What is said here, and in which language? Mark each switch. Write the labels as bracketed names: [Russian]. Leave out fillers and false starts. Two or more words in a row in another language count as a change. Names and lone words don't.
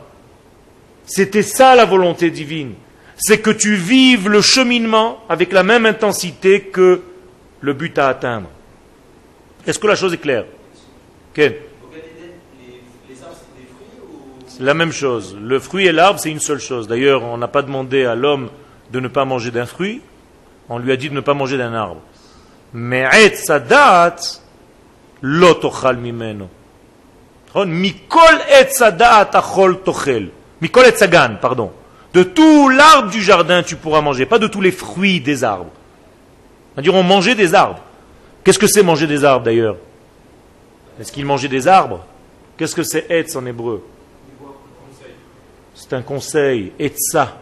[French] C'était ça la volonté divine. C'est que tu vives le cheminement avec la même intensité que le but à atteindre. Est-ce que la chose est claire? Ken? Les arbres, c'est des fruits ou... C'est la même chose. Le fruit et l'arbre, c'est une seule chose. D'ailleurs, on n'a pas demandé à l'homme de ne pas manger d'un fruit. On lui a dit de ne pas manger d'un arbre. [Hebrew] Mais עץ הדעת לא תאכל ממנו. מכל עץ הדעת אכול תאכל. מכל עץ הגן, [French] pardon. De tout l'arbre du jardin, tu pourras manger, pas de tous les fruits des arbres. C'est-à-dire, on mangeait des arbres. Qu'est-ce que c'est manger des arbres d'ailleurs? Est-ce qu'ils mangeaient des arbres? Qu'est-ce que c'est etz en hébreu? C'est un conseil, etza.